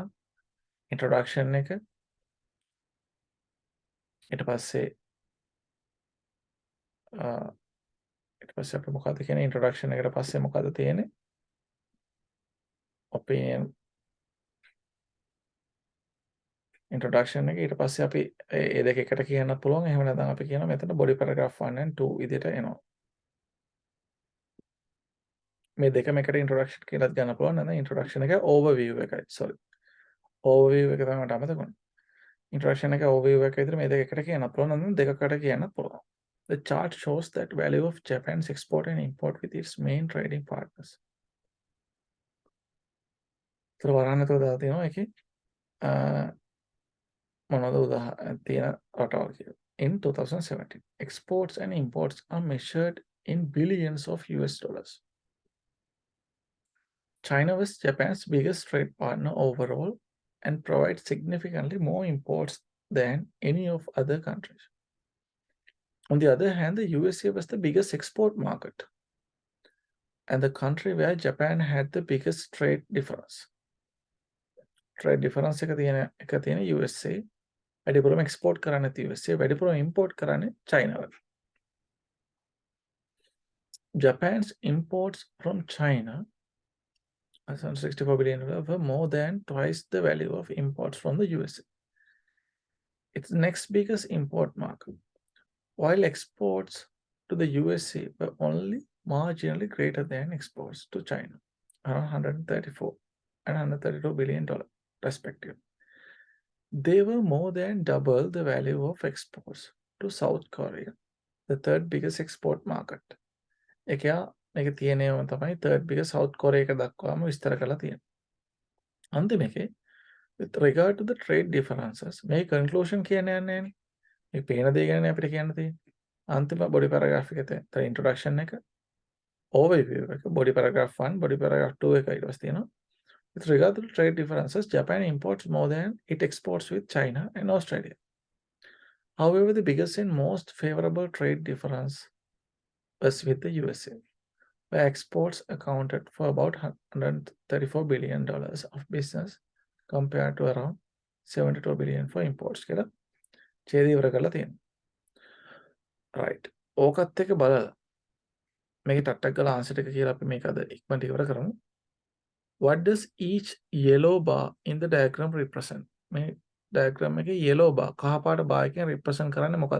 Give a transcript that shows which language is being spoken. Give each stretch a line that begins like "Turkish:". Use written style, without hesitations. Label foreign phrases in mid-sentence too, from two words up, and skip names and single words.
Sinhala: introduction එක ඊට පස්සේ අපිට මොකද්ද කියන්නේ introduction එකට පස්සේ මොකද්ද තියෙන්නේ
English: opinion introduction
Sinhala: එක ඊට පස්සේ අපි ඒ දෙක එකට කියන්න පුළුවන් එහෙම නැත්නම් අපි කියනවා මෙතන
English: body paragraph 1 and 2
Sinhala: විදිහට එනවා මේ දෙකම එකට introduction කියලාත් ගන්න පුළුවන් නැත්නම් introduction එක overview එකයි sorry overview එක තමයි මට අමතක වුණේ introduction එක overview එක විතර මේ දෙක එකට කියන්න පුළුවන් නැත්නම් දෙකකට කියන්න පුළුවන්
English: The chart shows that value of Japan's export and import with its main trading partners. So,
Sinhala: වරන්නතෝ දාලා තියෙනවා ඒකේ මොනවද උදාහරණ තියෙන රටවල් කියලා.
English: In 2017, exports and imports are measured in billions of US dollars. China was Japan's biggest trade partner overall and provides significantly more imports than any of other countries. On the other hand, the USA was the biggest export market and the country where Japan had the biggest trade difference. Trade difference
Sinhala: එක තියෙන USA වැඩිපුරම export කරන්නේ USA වැඩිපුරම import කරන්නේ China වල.
English: Japan's imports from China $64 billion were more than twice the value of imports from the USA. It's the next biggest import market. While exports to the USA were only marginally greater than exports to China, around $134 and $132 billion respectively. They were more than double the value of exports to South Korea, the third biggest export market.
Sinhala: මේක තියෙනේම තමයි
English: third biggest
Sinhala: South Korea එක දක්වාම විස්තර කරලා තියෙනවා. අන්තිමේකේ
English: with regard to the trade differences
Sinhala: මේ conclusion කියන්නේ යන්නේ නැහැ. මේ පේන දේ ගැන අපිට කියන්න තියෙන්නේ. අන්තිම
English: body paragraph
Sinhala: එකේ තියෙන introduction එක overview එක
English: body paragraph 1 body paragraph 2
Sinhala: එක ඊට පස්සේ තියෙනවා.
English: With regard to the trade differences, Japan imports more than it exports with China and Australia. However, the biggest and most favorable trade difference was with the USA, where exports accounted for about $134 billion of business compared to around $72 billion for imports.
Sinhala: කියලා ඡේදය ඉවර කරලා තියෙනවා. Right. ඕකත් එක්ක බලලා මේක ටට්ටක් ගාලා ආන්සර් එක කියලා අපි මේක අද ඉක්මනට ඉවර කරමු.
English: What does each yellow bar in the diagram represent?
Sinhala: මේ diagram එකේ
English: yellow bar
Sinhala: කහ පාට bar එකෙන් represent කරන්නේ මොකද්ද?